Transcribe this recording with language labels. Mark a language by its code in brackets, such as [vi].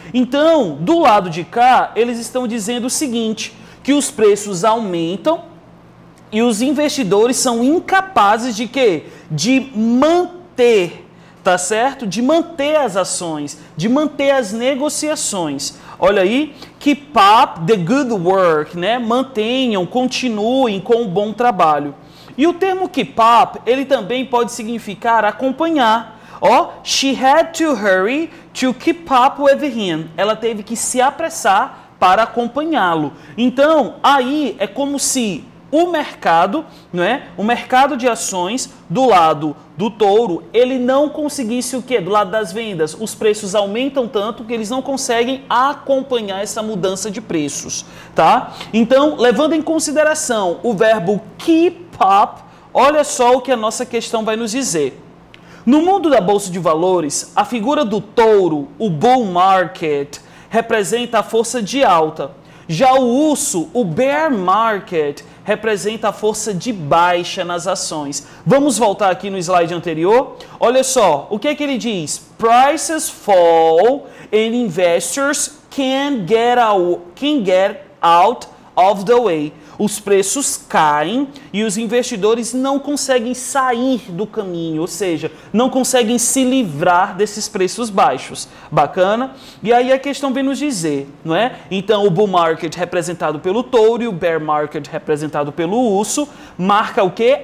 [pt] Então, do lado de cá, eles estão dizendo o seguinte, que os preços aumentam e os investidores são incapazes de quê? De manter, tá certo? De manter as ações, de manter as negociações. [en] Olha aí, keep up the good work, né? [pt] Mantenham, continuem com o bom trabalho. E o termo keep up, ele também pode significar acompanhar. [en] Ó, she had to hurry to keep up with him. [pt] Ela teve que se apressar para acompanhá-lo. Então, aí é como se o mercado, né, o mercado de ações do lado do touro, ele não conseguisse o quê? Do lado das vendas, os preços aumentam tanto que eles não conseguem acompanhar essa mudança de preços, tá? Então, levando em consideração o verbo keep up, olha só o que a nossa questão vai nos dizer. No mundo da bolsa de valores, a figura do touro, o bull market, representa a força de alta. Já o urso, o bear market, representa a força de baixa nas ações. Vamos voltar aqui no slide anterior. Olha só, o que é que ele diz? [en] Prices fall and investors can get out of the way. [pt] Os preços caem e os investidores não conseguem sair do caminho, ou seja, não conseguem se livrar desses preços baixos. Bacana? E aí a questão vem nos dizer, não é? Então o bull market representado pelo touro e o bear market representado pelo urso marca o quê?